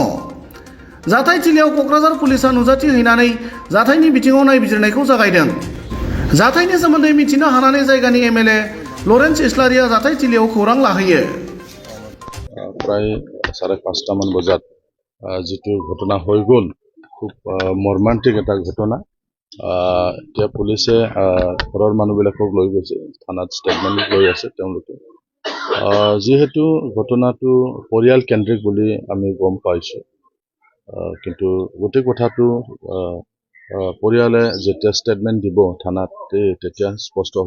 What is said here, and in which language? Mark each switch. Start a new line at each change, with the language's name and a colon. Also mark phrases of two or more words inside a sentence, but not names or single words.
Bodo: जाथाय थिलियाव क'क्राझार पुलिसा नुजाथि हैनानै जाथायनि बिथिङाव नायबिजिरनायखौ जागायदों। जाथायनि सोमोन्दै मिथिनो हानानै जायगानि एमएलए लरेन्स इस्लारिया जाथाय थिलियाव खौरां लाहैयो।
Assamese: प्राय 5:30 বজাত जितु घटना হৈ গ'ল, খুব মৰ্মান্তিক এটা ঘটনা। এতিয়া পুলিচে ঘৰৰ মানুহবিলাকক লৈ গৈছে, থানাত ষ্টেটমেণ্ট লৈ আছে তেওঁলোকে। যিহেতু ঘটনাটো পৰিয়াল কেন্দ্ৰিক বুলি আমি গম পাইছোঁ, কিন্তু গোটেই কথাটো পৰিয়ালে যেতিয়া ষ্টেটমেণ্ট দিব থানাত তেতিয়া স্পষ্ট হ'ব।